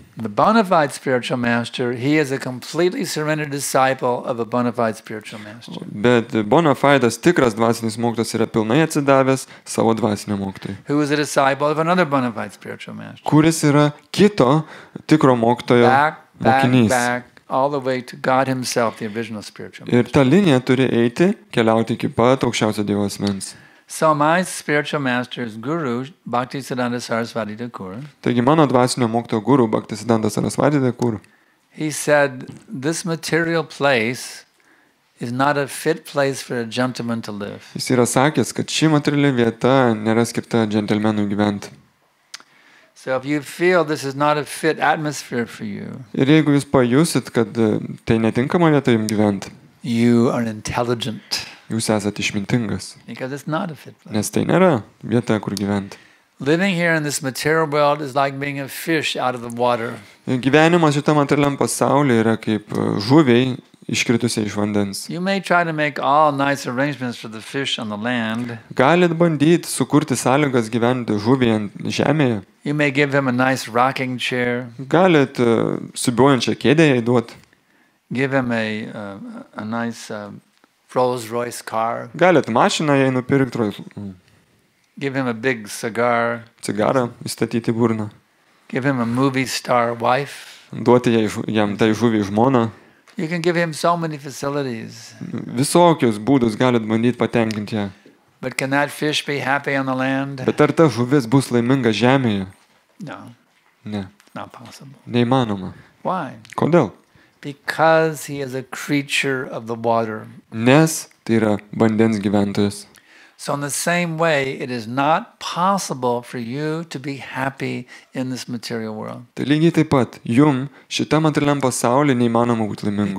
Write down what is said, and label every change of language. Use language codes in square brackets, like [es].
[en] The bona fide spiritual master, he is a completely surrendered disciple of a bona fide spiritual master. [lt] Bet bona fides tikras dvasinis mokytojas yra pilnai atsidavęs savo dvasiniam mokytojui, [en] Who is a disciple of another bona fide spiritual master. [lt] kuris yra kito tikro mokytojo [en] Back, [lt] mokinys. [en] all the way to God himself, the original spiritual [lt] Ir [en] master. [lt] ta linija turi eiti, keliauti iki pat aukščiausio Dievo asmens. [en] So my spiritual master's guru, Bhaktisiddhanta Saraswati Thakur, [lt] Taigi mano dvasinio mokytojo guru Bhaktisiddhanta Saraswati Thakur, [en] he said, this material place is not a fit place for a gentleman to live. [lt] jis yra sakęs, kad ši materiali vieta nėra skirta džentelmenui gyventi. [en] So if you feel this is not a fit atmosphere for you, [lt] Ir jeigu jūs pajusit, kad tai netinkama vieta jums gyventi, [en] you are intelligent [lt] jūs esate išmintingas, [en] because it's not a fit place. [lt] nes tai nėra vieta, kur gyventi. [en] Living here in this material world is like being a fish out of the water. [lt] Gyvenimas šitą materialiam pasaulyje yra kaip žuviai iškritusiai iš vandens. [en] You may try to make all nice arrangements for the fish on the land. [lt] Galit bandyti sukurti sąlygas gyventi žuviai ant žemėje. [en] You may give him a nice rocking chair, [lt] Galit siūbuojančią kėdę jai duoti. [en] give him a nice Rolls Royce car, [lt] Galit mašiną jai nupirkti, [en] give him a big cigar, [lt] cigarą įstatyti į burną. [en] give him a movie star wife. [lt] Duoti jam tai žuviai žmoną. [en] You can give him so many facilities. [lt] Visokius būdus galit bandyti patenkinti ją. [en] But can that fish be happy on the land? [lt] Bet ar ta žuvis bus laiminga žemėje? [en] No, [lt] Ne. [en] not possible. [lt] Neįmanoma. [en] Why? [lt] Kodėl? [en] Because he is a creature of the water. [lt] Nes tai yra vandens gyventojas. [en] So in the same way, it is not possible for you to be happy in this material world. [lt] Tai lygiai taip pat, jum šitam materialiam pasaulyje neįmanoma būti laimingu.